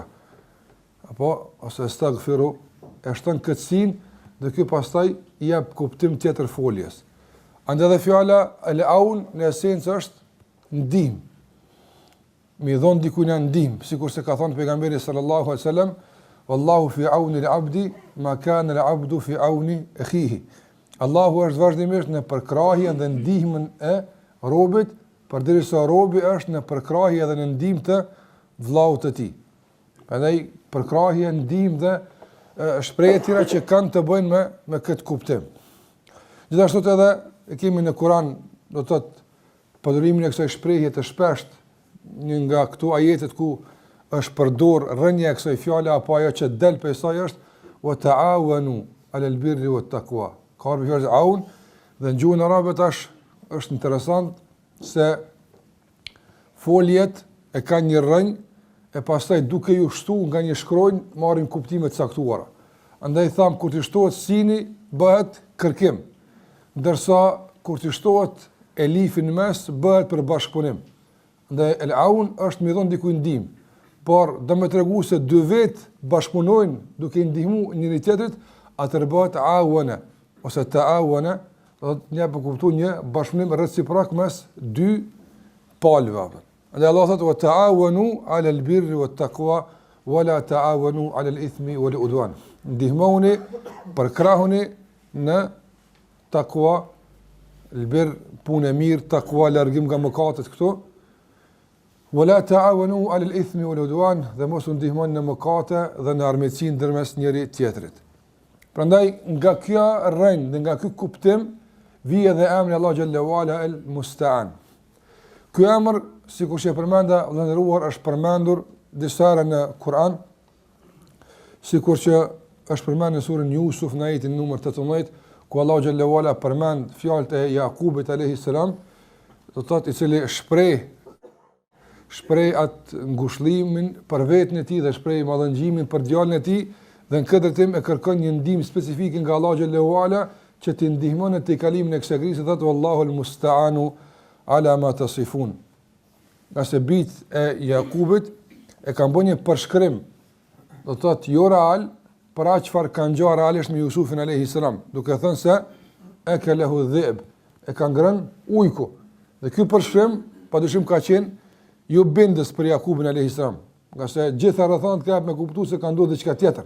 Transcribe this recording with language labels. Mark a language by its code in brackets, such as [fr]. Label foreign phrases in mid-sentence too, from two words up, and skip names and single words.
[sq] Apo ose astaghfiru, e shton këtë sin dhe ky pastaj i jap kuptim tjetër foljes. Andaj edhe fjala al-aun në esencë është ndihmë. Mi dhon dikujt ndihmë, sikurse ka thënë pejgamberi [ar] صلى الله عليه وسلم, والله في عون العبد ما كان العبد في عون أخيه. [sq] Allahu është vazhdimisht në përkrahjen dhe ndihmën e robit, përderisa robi është në përkrahje dhe në ndihmë të vllaut të tij. Prandaj përkrahje, ndihmë dhe shprehje tjera që kanë të bëjnë me këtë kuptim. Gjithashtu edhe e kemi në Kur'an, do të thotë përdorimin e kësaj shprehje të shpeshtë, një nga këto ajetet ku është përdor rënja e kësaj fjale apo ajo që del prej saj është [ar] وتعاونوا على البر والتقوى. [sq] Ka fjalë aun dhe në gjuhën arabe tash është interesant se foljet e kanë një rënjë e pastaj duke ju shtuar nga një shkronjë marrin kuptime të caktuara. Andaj tham kur të shtohet sini bëhet kërkim, ndërsa kur të shtohet elifi në mes bëhet për bashkëpunim. Andaj el-aun është më dhon dikujt ndihmë, por do më tregu se dy vetë bashkëpunojnë duke ndihmu njëri tjetrit, atëherë bëhet awana ose ta'awana, do të një për kuptu një bashkëpunim reciprok mes dy palëve. Dhe Allah thotë [ar] وتعاونوا على البر والتقوى ولا تعاونوا على الإثم والعدوان. [sq] Ndihmoni, përkrahuni në takwa, al-birr, punë mirë, takwa, largim nga mëkatet këto. [ar] ولا تعاونوا على الإثم والعدوان, [sq] dhe mos u ndihmoni në mëkate dhe në armiqsi ndërmes njëri tjetrit. Prandaj nga kjo rënë dhe nga ky kuptim vjen edhe emri Allah [ar] جل وعلا [sq] el-Musta'an. Ky emër, sikur që përmenda vëllëruar, është përmendur disa herë në Kur'an, sikur që është përmendur në surën Yusuf në ajetin numër 18, ku Allah [ar] جل وعلا [sq] përmend fjalët e Jakubit [ar] عليه السلام, [sq] do të thotë i cili shpreh atë ngushëllimin për veten e tij dhe shpreh mallëngjimin për djalin e tij, dhe në këtë drejtim e kërkon një ndihmë specifike nga Allah [ar] جل وعلا [sq] që të ndihmon në tejkalimin e kësaj krizë, thotë [ar] والله المستعان على ما تصفون. [sq] Nga se bitë e Jakubit e kanë bërë një përshkrim, do të thotë jo real, për atë çfarë kanë gjuar realisht me Jusufin [ar] عليه السلام, [sq] duke thënë se [ar] أكله الذئب, [sq] e ka ngrënë ujku. Dhe ky përshkrim padyshim ka qenë jo bindës për Jakubin [ar] عليه السلام, [sq] nga se gjitha rrethonat ka me kuptues se ka ndodhur diçka tjetër.